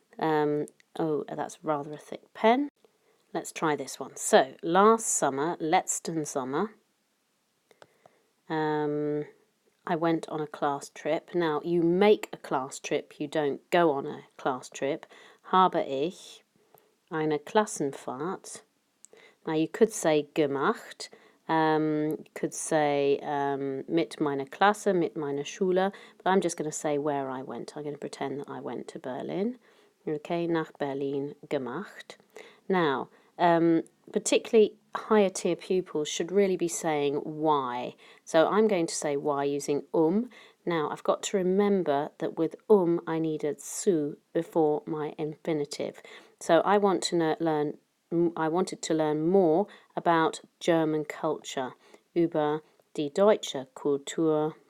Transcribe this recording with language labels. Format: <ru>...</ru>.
<en>Oh, that's rather a thick pen. Let's try this one. So, last summer,</en> <de>letzten Sommer,</de> <en>I went on a class trip. Now, you make a class trip, you don't go on a class trip.</en> <de>Habe ich eine Klassenfahrt.</de> <en>Now, you could say gemacht. You could say</en> <de>mit meiner Klasse, mit meiner Schule.</de> <en>But I'm just going to say where I went. I'm going to pretend that I went to Berlin.</en> <de>Okay, nach Berlin gemacht.</de> <en>Now, particularly higher tier pupils should really be saying why. So I'm going to say why using Now I've got to remember that with I needed zu before my infinitive. So I wanted to learn more about German culture,</en> <de>über die deutsche Kultur.</de>